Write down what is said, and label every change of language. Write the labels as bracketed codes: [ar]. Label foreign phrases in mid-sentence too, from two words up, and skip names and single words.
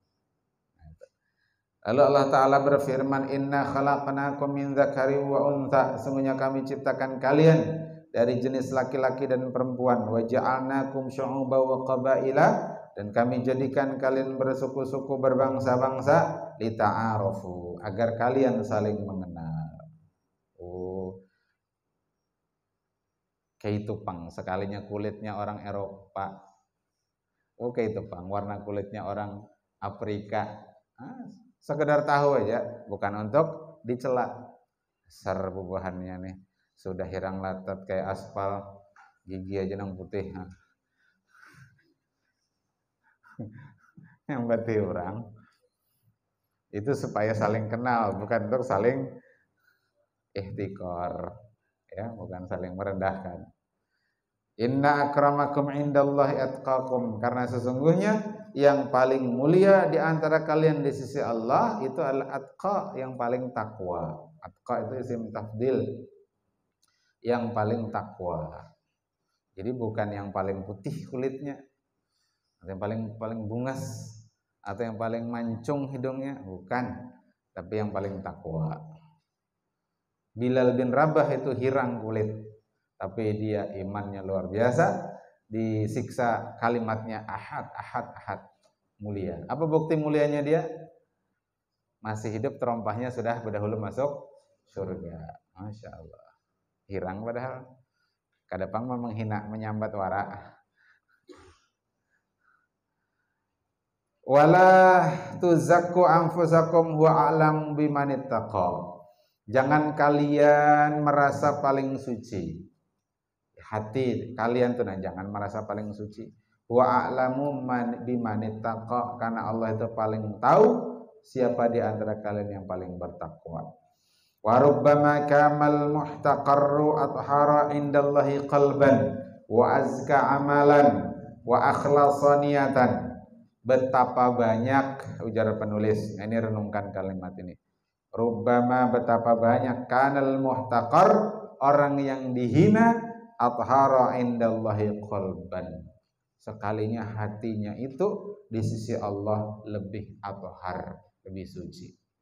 [id] Lalu Allah Ta'ala berfirman, [ar] إنا خلقناكم من ذكر وأنثى, [id] sesungguhnya kami ciptakan kalian dari jenis laki-laki dan perempuan, [ar] وجعلناكم شعوبا وقبائل, [id] dan kami jadikan kalian bersuku-suku berbangsa-bangsa, lita'arafu, agar kalian saling mengenal. Oh, kayak tupang, sekalinya kulitnya orang Eropa, oh kayak tupang, warna kulitnya orang Afrika, sekedar tahu aja, bukan untuk dicela. [bjn] Dasar bubuhannya nih sudah hirang latat kayak aspal, gigi aja nang putih. [id] Yang berarti orang itu supaya saling kenal, bukan untuk saling ihtikar, ya, bukan saling merendahkan. [ar] إن أكرمكم عند الله أتقاكم, [id] karena sesungguhnya yang paling mulia di antara kalian di sisi Allah itu adalah atqa, yang paling takwa. Atqa itu [ar] اسم تفضيل, [id] yang paling takwa. Jadi bukan yang paling putih kulitnya, atau yang paling bungas, atau yang paling mancung hidungnya, bukan, tapi yang paling takwa. Bilal bin Rabah itu [bjn] hirang kulit, [id] tapi dia imannya luar biasa, disiksa kalimatnya ahad, mulia. Apa bukti mulianya dia? Masih hidup terompahnya sudah berdahulu masuk surga. [ar] ما شاء الله. [bjn] Hirang padahal. Kadang mah menghina, menyambat wara. [ar] ولا تزكوا أنفسكم هو أعلم بمن اتقى. [id] Jangan kalian merasa paling suci. Hati kalian tuh, nah, jangan merasa paling suci. [ar] وأعلم بمن اتقى, [id] karena Allah itu paling tahu siapa di antara kalian yang paling bertakwa. [ar] وربما كان المحتقر أطهر عند الله قلبا وأزكى عملا وأخلص نية. [id] Betapa banyak, ujar penulis, ini renungkan kalimat ini. Rubbama, betapa banyak, [ar] كان المحتقر, [id] orang yang dihina, [ar] أطهر عند الله قلبا, [id] sekalinya hatinya itu di sisi Allah lebih athar, lebih suci.